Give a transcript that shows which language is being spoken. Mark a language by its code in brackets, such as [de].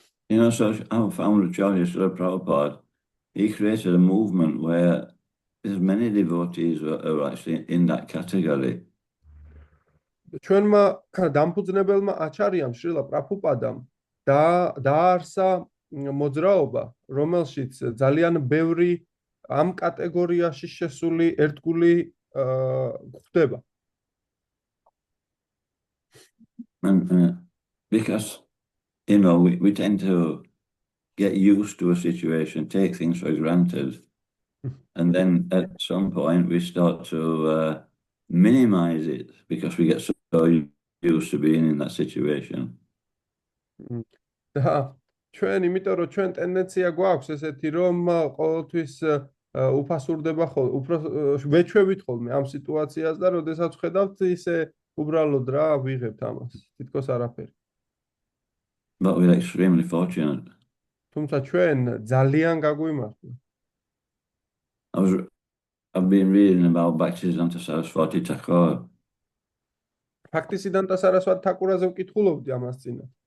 [en] So our founder Acharya Srila Prabhupada, he created a movement where there's many devotees who are actually in that category. [ka] ჩვენმა დამფუძნებელმა აჩარიამ შრილა პრაბჰუპადამ დაარსა მოძრაობა, რომელშიც ძალიან ბევრი ამ კატეგორიაში შესული ერთგული გვხვდება. [en] And because we tend to get used to a situation, take things for granted, And then at some point we start to minimize it because we get so used to being in that situation. [ka] და ჩვენ იმიტომ რომ ჩვენ ტენდენცია გვაქვს ესეთი რომ ყოველთვის უფასურდება ხოლმე უფრო ვეჩვევით ხოლმე ამ სიტუაციას და როდესაც ხედავთ ისე უბრალოდ რა ვიღებთ ამას თითქოს არაფერი. [en] But we're extremely fortunate. [ka] თუმცა ჩვენ ძალიან გაგვიმართლა. [en] I've been reading about Bhaktisiddhanta Saraswati Thakur. [ka] ფაქტისიდანტა სარასვატ თაკურაზე ვკითხულობდი ამას წინა.